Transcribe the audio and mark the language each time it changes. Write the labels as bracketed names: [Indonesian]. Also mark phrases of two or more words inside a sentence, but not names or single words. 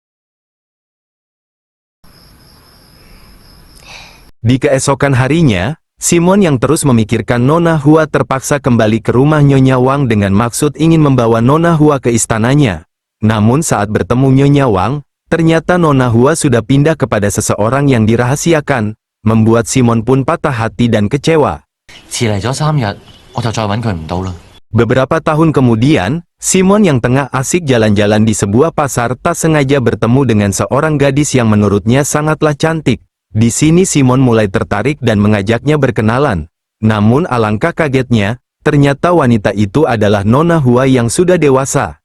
[Indonesian] Di keesokan harinya, Simon yang terus memikirkan Nona Hua terpaksa kembali ke rumah Nyonya Wang dengan maksud ingin membawa Nona Hua ke istananya. Namun saat bertemu Nyonya Wang, ternyata Nona Hua sudah pindah kepada seseorang yang dirahasiakan, membuat Simon pun patah hati dan kecewa. [Cantonese] 遲嚟咗3日，我就再揾佢唔到啦。 [Indonesian] Beberapa tahun kemudian, Simon yang tengah asik jalan-jalan di sebuah pasar tak sengaja bertemu dengan seorang gadis yang menurutnya sangatlah cantik. Di sini Simon mulai tertarik dan mengajaknya berkenalan. Namun alangkah kagetnya, ternyata wanita itu adalah Nona Hua yang sudah dewasa.